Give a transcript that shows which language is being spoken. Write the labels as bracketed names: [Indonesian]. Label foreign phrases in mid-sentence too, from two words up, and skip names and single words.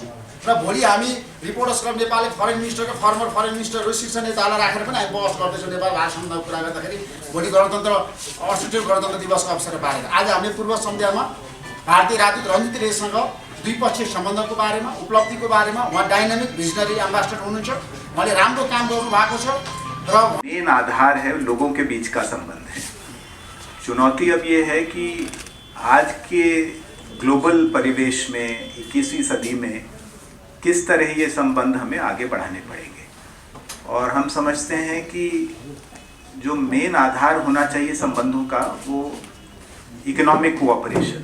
[Nepali] र भोलि हामी रिपोर्टर्स क्लब नेपालले [English] foreign ministerको former foreign minister [Nepali] शीर्ष नेतालाई राखेर पनि हामी बहस गर्दैछौँ नेपाल भारत सम्बन्धको कुरा गर्दाखेरि भोलि गणतन्त्र 68औं गणतन्त्र दिवसको अवसर पारेर। आज हामीले पूर्व सन्ध्यामा भारतीय राजदूत रणजित रेसँग द्विपक्षीय सम्बन्धको बारेमा, उपलब्धिको बारेमा, उहाँ [English] dynamic visionary ambassador [Nepali] हुनुहुन्छ, उहाँले राम्रो काम गर्नु भएको छ र [Hindi] मेन आधार है लोगों के बीच का संबंध है। चुनौती अब ये है कि आज के ग्लोबल परिवेश में 21वीं सदी में किस तरह ये संबंध हमें आगे बढ़ाने पड़ेंगे। और हम समझते हैं कि जो मेन आधार होना चाहिए संबंधों का वो [English] economic cooperation.